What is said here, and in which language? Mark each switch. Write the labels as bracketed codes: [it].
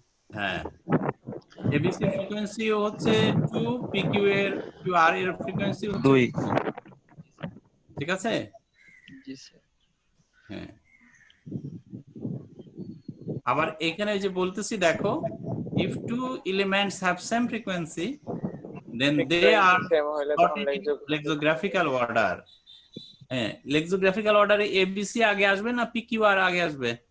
[bn] হ্যাঁ, ABC frequency হচ্ছে 2, PQ আর এর ফ্রিকোয়েন্সি হচ্ছে 2। ঠিক আছে? জি স্যার। হ্যাঁ, আবার এখানে যে বলতেছি দেখো, [en] if two elements have same frequency then they are sorted in lexicographical order. [bn] হ্যাঁ, lexicographical order এ এবিসি আগে আসবে না পিকিউআর আগে আসবে?